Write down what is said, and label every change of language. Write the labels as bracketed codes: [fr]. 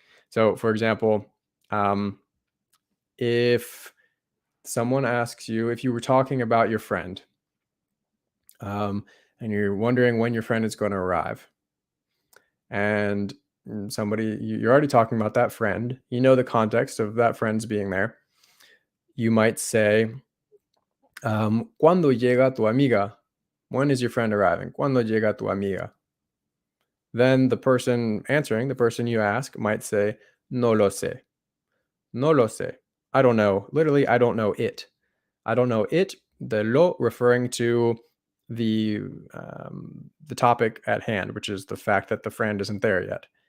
[en] So, for example, if someone asks you, if you were talking about your friend, and you're wondering when your friend is going to arrive, and you're already talking about that friend, you know the context of that friend's being there. [es] You might say, ¿Cuándo llega tu amiga? [en] When is your friend arriving? [es] ¿Cuándo llega tu amiga? [en] Then the person answering, the person you ask, might say, [es] no lo sé. No lo sé. [en] I don't know. Literally, I don't know it. I don't know it. The lo referring to the topic at hand, which is the fact that the friend isn't there yet.